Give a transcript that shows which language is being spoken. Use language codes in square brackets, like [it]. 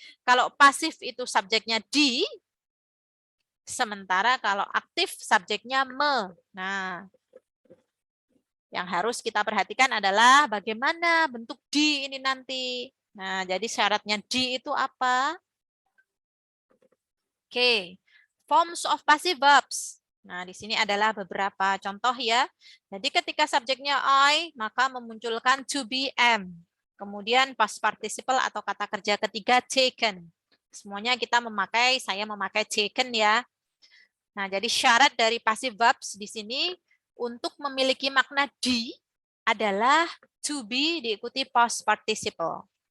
[id] Kalau pasif itu subjeknya di, sementara kalau aktif subjeknya Nah, yang harus kita perhatikan adalah bagaimana bentuk di ini nanti. Nah, jadi syaratnya di itu apa? [en] Oke, forms of passive verbs. [id] Nah, di sini adalah beberapa contoh ya. Jadi ketika subjeknya I, maka memunculkan to be am. Kemudian past participle atau kata kerja ketiga taken. Semuanya saya memakai taken ya. Nah, jadi syarat dari passive verbs di sini untuk memiliki makna di adalah to be diikuti past participle.